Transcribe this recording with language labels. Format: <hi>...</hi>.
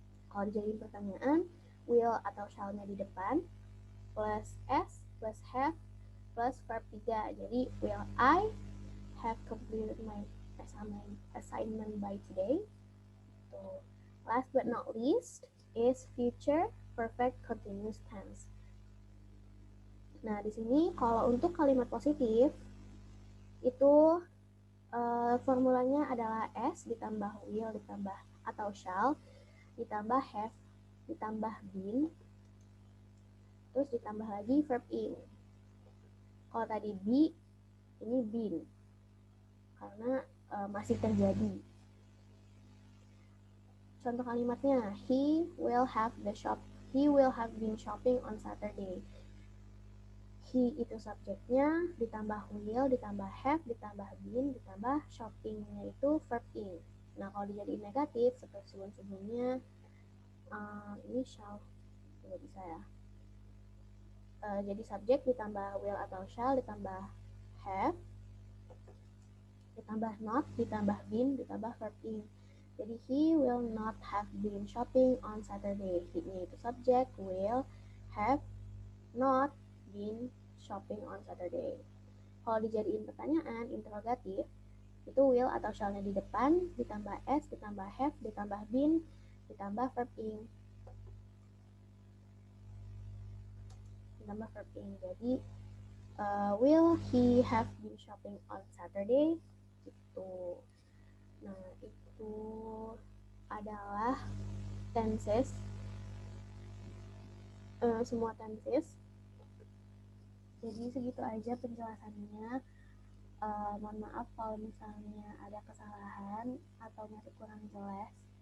<id>Kalau dijadiin pertanyaan, will atau shall-nya di depan plus s plus have plus verb 3.</id> <en>Jadi will I have completed my assignment by today. So, last but not least is future perfect continuous tense.</en> <id>Nah, di sini kalau untuk kalimat positif itu formulanya adalah s ditambah will ditambah atau shall ditambah have ditambah been terus ditambah lagi verb in. Kalau tadi be, ini been karena masih terjadi. Contoh kalimatnya,</id> <en>he will have been shopping on Saturday.</en> <id>He itu subjeknya, ditambah will, ditambah have, ditambah been, ditambah shoppingnya itu verb in. Nah, kalau dijadiin negatif, seperti sebelum-sebelumnya, ini shall, tidak bisa ya. Jadi subjek ditambah will atau shall, ditambah have, ditambah not, ditambah been, ditambah verb in.</id> <en>Jadi he will not have been shopping on Saturday. He-nya</en> <id>itu subjek,</id> <en>will, have, not, been shopping on Saturday.</en> <id>Kalau dijadiin pertanyaan interrogatif, itu will atau shall-nya di depan, ditambah s, ditambah have, ditambah been, ditambah verb in. Ditambah verb in.</id> <en>Jadi will he have been shopping on Saturday?</en> <id>Gitu. Nah, itu adalah tenses, semua tenses. Jadi segitu aja penjelasannya. Mohon maaf kalau misalnya ada kesalahan atau masih kurang jelas.</id>